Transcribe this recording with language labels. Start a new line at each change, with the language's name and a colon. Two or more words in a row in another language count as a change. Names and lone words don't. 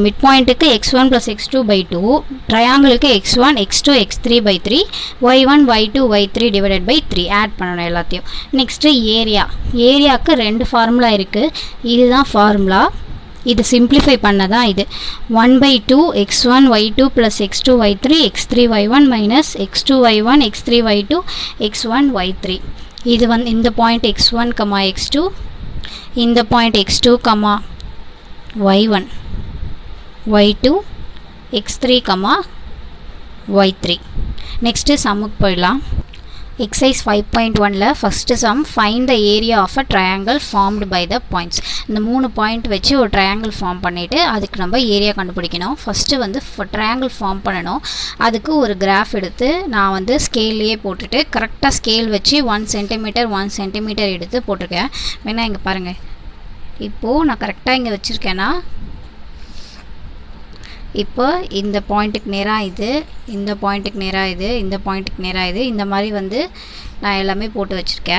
English: mid pointடுக்கு x1 plus x2 by 2, triangleுக்கு x1 x2 x3 by 3, y1 y2 y3 divided by 3 add
Tamil: பண்ணணும் எல்லாத்தையும்.
English: next areaவுக்கு
Tamil: 2 ஃபார்முலா இருக்குது. இதுதான் ஃபார்முலா. இது சிம்பிளிஃபை பண்ணதான் இது
English: 1/2 x1 y2 plus x2 y3 x3 y1 minus x2 y1 x3 y2 x1 y3.
Tamil: இது வந்து இந்த பாயிண்ட் x1, x2, இந்த பாயிண்ட் x2, y1 y2 x3, y3.
English: next sumமுக்கு போயிடலாம். exercise 5.1ல first sum, find the area of a triangle formed by the points.
Tamil: இந்த 3 பாயிண்ட் வச்சு ஒரு
English: triangle form
Tamil: பண்ணிவிட்டு அதுக்கு நம்ம ஏரியா கண்டுபிடிக்கணும். ஃபஸ்ட்டு வந்து
English: triangle form
Tamil: பண்ணணும். அதுக்கு ஒரு கிராஃப் எடுத்து நான் வந்து ஸ்கேல்லையே போட்டுட்டு கரெக்டாக ஸ்கேல் வச்சு
English: 1 centimeter 1 centimeter
Tamil: எடுத்து போட்டிருக்கேன். வேணா இங்கே பாருங்கள். இப்போது நான் கரெக்டாக இங்கே வச்சுருக்கேன்னா, இப்போ இந்த பாயிண்ட்டுக்கு நேராக இது, இந்த பாயிண்ட்டுக்கு நேராக இது, இந்த பாயிண்ட்டுக்கு நேராக இது, இந்த மாதிரி வந்து நான் எல்லாமே போட்டு வச்சுருக்கேன்.